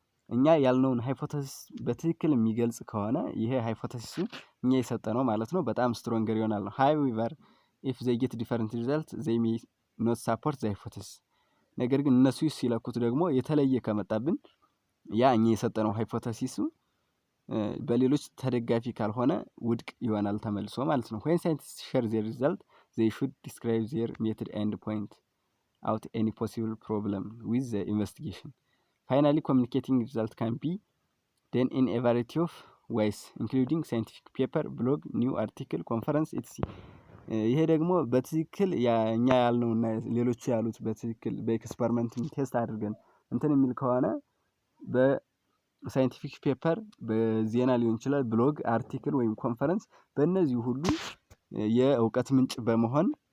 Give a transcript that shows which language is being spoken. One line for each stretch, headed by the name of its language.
Amharic: እኛ ያልነውን ሃይፖቴሲስ በትክክል የሚገልጽ ከሆነ ይሄ ሃይፖቴሲሱ እኛ የሰጠነው ማለት ነው በጣም ስትሮንገር ይሆናል ነው።
English: ሃዌቨር ኢፍ ዘይ ጌት ዲፈረንት ሪዛልት ዘይ ሜይ ኖት ሳፖርት ዘ ሃይፖቴሲስ።
Amharic: ነገር ግን እነሱ ሲለኩት ደግሞ የተለየ ከመጣብን ያ እኛ የሰጠነው ሃይፖቴሲሱ በሌሎች ተደጋፊ ካልሆነ ውድቅ ይሆናል ተመልሶ ማለት ነው።
English: when scientists share their result they should describe their method and point out any possible problem with the investigation. Finally, communicating result can be done in a variety of ways including scientific paper, blog, new article, conference etc.
Amharic: ይሄ ደግሞ በትክክል እኛ ያልነውና ሌሎች ያሉት በትክክል በኤክስፐሪመንት ቴስት አድርገን እንትን የሚል ከሆነ በሳይንቲፊክ ፔፐር፣ በዜና ሊሆን ይችላል፣ ብሎግ፣ አርቲክል ወይም ኮንፈረንስ በእነዚህ ሁሉ የእውቀት ምንጭ በመሆን